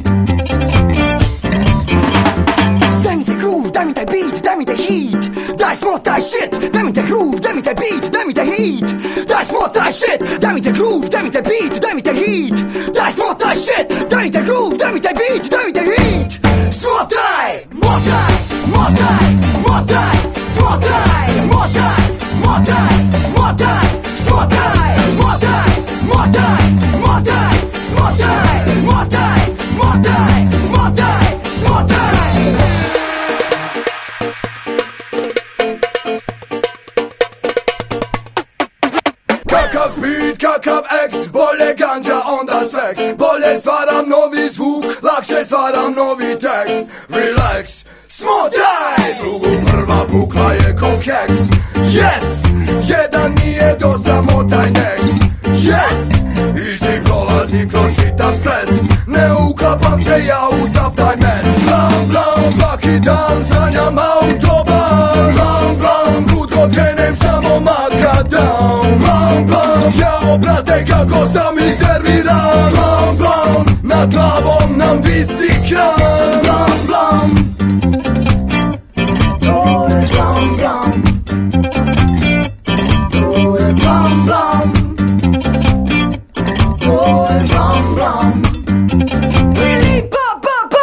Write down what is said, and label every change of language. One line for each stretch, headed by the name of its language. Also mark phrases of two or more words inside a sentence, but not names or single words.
Serbian: Daj mi taj groove, daj mi taj beat, daj mi taj heat, daj smotaj shit. Daj mi taj groove, daj mi taj beat, daj mi taj heat, daj smotaj shit. Daj mi taj groove, daj mi taj beat, daj mi taj heat, daj smotaj shit. Daj mi taj groove, daj mi taj beat, daj mi taj heat. Smotaj, motaj, motaj, motaj, smotaj, motaj, motaj, motaj, smotaj, motaj, motaj, motaj, smotaj, motaj, motaj, motaj, smotaj. Kakav speed, kakav X, bolje ganđa onda seks. Bolje stvaram novi zvuk, lakše stvaram novi tekst. Relax, smotaj, drugu prva bukla je ko keks. Yes, jedan nije dosta, motaj next.
English: Yes, easy
Serbian: prolazim kroz čitav stres. Ne uklapam se ja u sav taj mes. Blam, blam, svaki dan sanjam autoban. Blam, blam, kud god krenem samo makadam. Blam, blam, jao brate kako sam iznerviran. Blam, blam, nad glavom nam visi kran. Blam, blam, to je blam, blam, to je blam, blam, to je blam, blam. Ili pa pa pa.